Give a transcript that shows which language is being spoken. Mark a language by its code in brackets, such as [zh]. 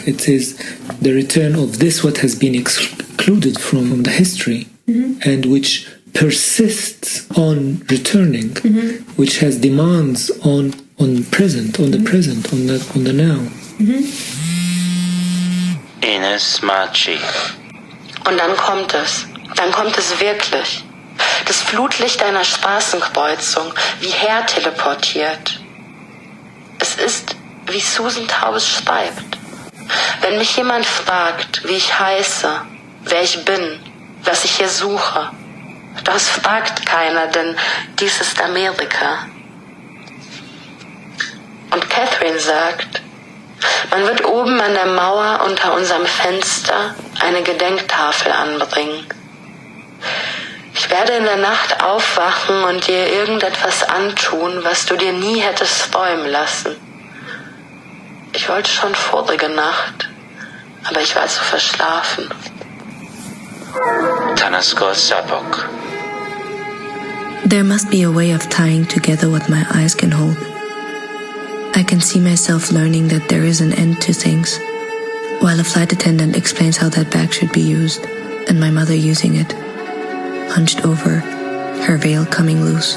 [en] It is the return of this, what has been excluded from the history, and which persists on returning, which has demands on the present, on the now. [de] Enis Maci. Und dann kommt es wirklich. Das Flutlicht einer Straßenkreuzung, wie herteleportiert. Es ist, wie Susan Taubes schreibt. Wenn mich jemand fragt, wie ich heiße, wer ich bin, was ich hier suche, das fragt keiner, denn dies ist Amerika. Und Catherine sagt, man wird oben an der Mauer unter unserem Fenster eine Gedenktafel anbringen. Ich werde in der Nacht aufwachen und dir irgendetwas antun, was du dir nie hättest träumen lassen. Ich wollte schon vorige Nacht, aber ich war zu verschlafen. [en] Tanasgol Sabbagh. There must be a way of tying together what my eyes can hold. I can see myself learning that there is an end to things, while a flight attendant explains how that bag should be used, and my mother using it, hunched over, her veil coming loose.